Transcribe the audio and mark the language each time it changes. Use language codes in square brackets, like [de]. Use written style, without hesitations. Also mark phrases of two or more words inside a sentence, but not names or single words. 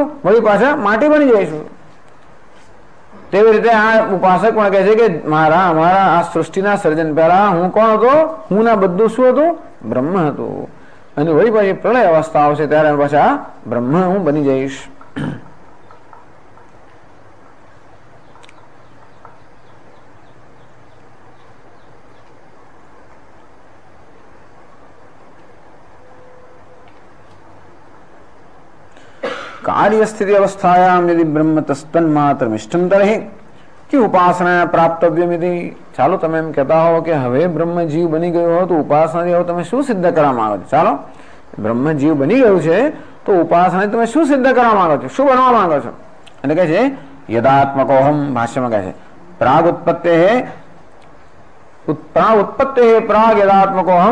[gu] વળી પાછા માટી બની જઈશું. તેવી રીતે આ ઉપાસક પણ કહે છે કે અમારા આ સૃષ્ટિના સર્જન પહેલા હું કોણ હતો? હું ના બધું શું હતું? બ્રહ્મ હતું. અને વળી પાછી પ્રલય અવસ્થા આવશે ત્યારે પાછા બ્રહ્મ હું બની જઈશ. [sa] कार्य स्थिति अवस्थायाम यदि ब्रह्म तस्तन मात्र इष्टम तरहि कि उपासना प्राप्तव्यमिति. [gu] ચાલો તમે એમ કહેતા હો કે હવે બ્રહ્મ જીવ બની ગયો હો તો ઉપાસનાથી હવે તમે શું સિદ્ધ કરવા માંગો છો? ચાલો, બ્રહ્મ જીવ બની ગયું છે તો ઉપાસનાથી તમે શું સિદ્ધ કરવા માંગો છો? શું બનવા માંગો છો? એટલે કહે છે યદાત્મકોહમ, ભાષ્યમાં કહે છે [sa] પ્રાગ ઉત્પત્તે પ્રાગ યદાત્મકોહમ.